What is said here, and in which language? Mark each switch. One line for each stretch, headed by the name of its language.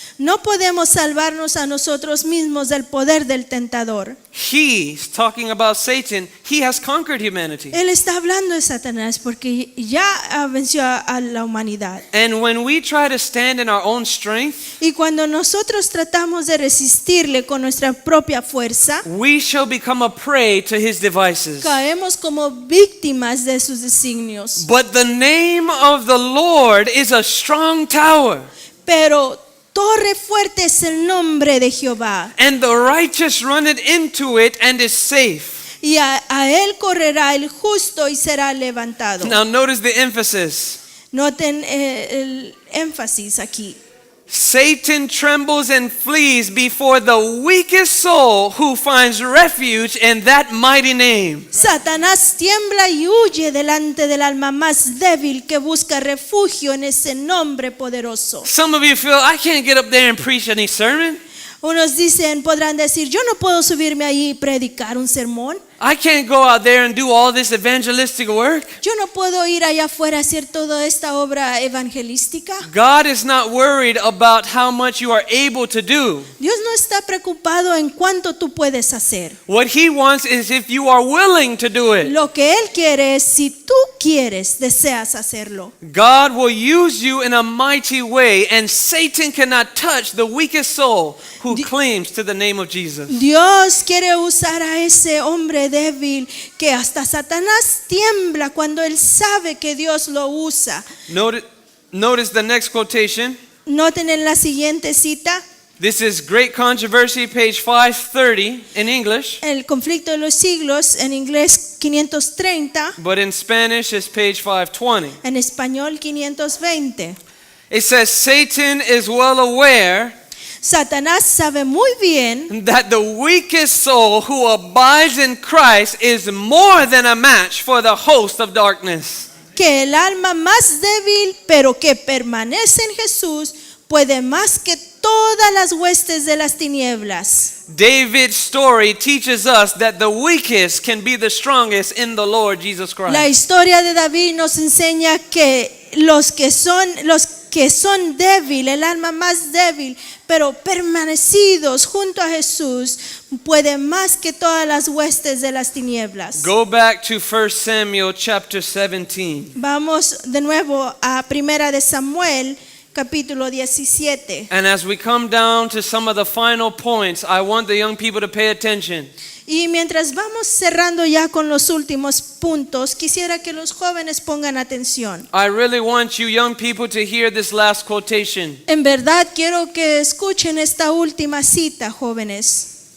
Spanish: No podemos salvarnos a nosotros mismos del poder del tentador.
English: He's talking about Satan. He has conquered humanity.
Spanish: Él está hablando de Satanás porque ya venció a la humanidad.
English: And when we try to stand in our own strength,
Spanish: Y cuando nosotros tratamos de resistirle con nuestra propia fuerza,
English: we shall become a prey to his devices.
Spanish: caemos como víctimas de sus designios.
English: But the name of the Lord is a strong tower,
Spanish: Pero torre fuerte es el nombre de Jehová,
English: and the righteous run it into it and is safe.
Spanish: y a él correrá el justo y será levantado.
English: Now notice the emphasis.
Spanish: Noten el énfasis aquí.
English: Satan trembles and flees before the weakest soul who finds refuge in that mighty name.
Spanish: Satanás tiembla y huye delante del alma más débil que busca refugio en ese nombre poderoso.
English: Some of you feel, I can't get up there and preach any sermon.
Spanish: Unos podrán decir, yo no puedo subirme ahí y predicar un sermón.
English: I can't go out there and do all this evangelistic work.
Spanish: Yo no puedo ir allá afuera a hacer toda esta obra evangelística.
English: God is not worried about how much you are able to do.
Spanish: Dios no está preocupado en cuánto tú puedes hacer.
English: What he wants is if you are willing to do it.
Spanish: Lo que Él quiere es si tú quieres, deseas hacerlo.
English: God will use you in a mighty way, and Satan cannot touch the weakest soul who claims to the name of Jesus.
Spanish: Dios quiere usar a ese hombre débil que hasta Satanás tiembla cuando él sabe que Dios lo usa.
English: Notice the next quotation.
Spanish: Noten en la siguiente cita,
English: This is Great Controversy, page 530 in English,
Spanish: el conflicto de los siglos, en inglés 530,
English: but in Spanish it's page 520.
Spanish: en español 520.
English: It says, Satan is well aware
Spanish: Satanás sabe muy bien
English: that the weakest soul who abides in Christ is more than a match for the host of darkness.
Spanish: que el alma más débil, pero que permanece en Jesús, puede más que todas las huestes de las tinieblas.
English: David's story teaches us that the weakest can be the strongest in the Lord Jesus
Spanish: La
English: Christ.
Spanish: historia de David nos enseña que los que son débiles, el alma más débil, pero permanecidos junto a Jesús, puede más que todas las huestes de las tinieblas.
English: Go back to 1 Samuel chapter 17.
Spanish: Vamos de nuevo a Primera de Samuel, capítulo 17.
English: And as we come down to some of the final points, I want the young people to pay attention.
Spanish: Y mientras vamos cerrando ya con los últimos puntos, quisiera que los jóvenes pongan atención.
English: I really want you young people to hear this last quotation.
Spanish: En verdad quiero que escuchen esta última cita, jóvenes.